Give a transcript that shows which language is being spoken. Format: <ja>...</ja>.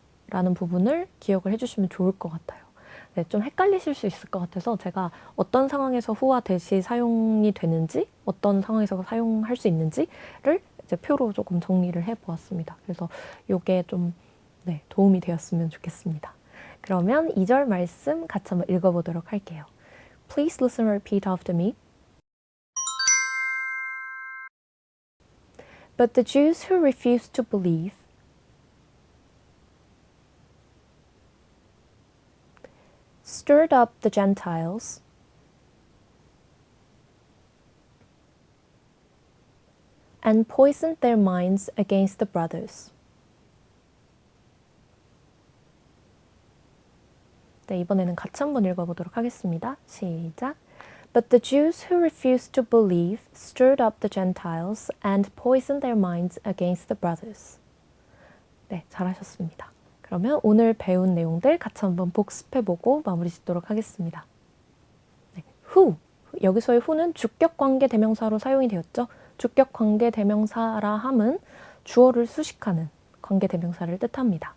<ko>라는 부분을 기억을 해주시면 좋을 것 같아요. 네, 좀 헷갈리실 수 있을 것 같아서 제가 어떤 상황에서 who와 that이 사용이 되는지, 어떤 상황에서 사용할 수 있는지를 이제 표로 조금 정리를 해보았습니다. 그래서 이게 좀 네, 도움이 되었으면 좋겠습니다. 그러면 2절 말씀 같이 한번 읽어보도록 할게요.</ko> <en>Please listen and repeat after me. But the Jews who refused to believe stirred up the Gentiles and poisoned their minds against the brothers.</en> <ko>네, 이번에는 같이 한번 읽어보도록 하겠습니다. 시작.</ko> <en>But the Jews who refused to believe stirred up the Gentiles and poisoned their minds against the brothers.</en> <ko>네, 잘하셨습니다. 그러면 오늘 배운 내용들 같이 한번 복습해보고 마무리 짓도록 하겠습니다. 네, who, 여기서의 who는 주격관계 대명사로 사용이 되었죠. 주격관계 대명사라 함은 주어를 수식하는 관계 대명사를 뜻합니다.</ko>